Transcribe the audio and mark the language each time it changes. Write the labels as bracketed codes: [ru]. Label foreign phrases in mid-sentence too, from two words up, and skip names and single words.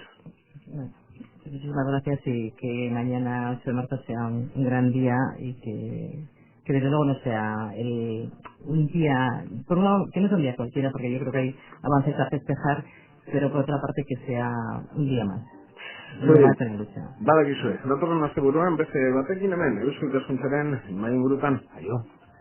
[es] Bueno, muchísimas gracias y que mañana 8 de marzo sea un gran día y que desde luego no sea un día, por un lado, que no es un día cualquiera porque yo creo que hay avances a festejar, pero por otra parte que sea un día más. Un día más en la lucha. [eu] Badakizue, datorren asteburuan beste batekin hemen, euskal ikaskuntzaren main burutan. Aio.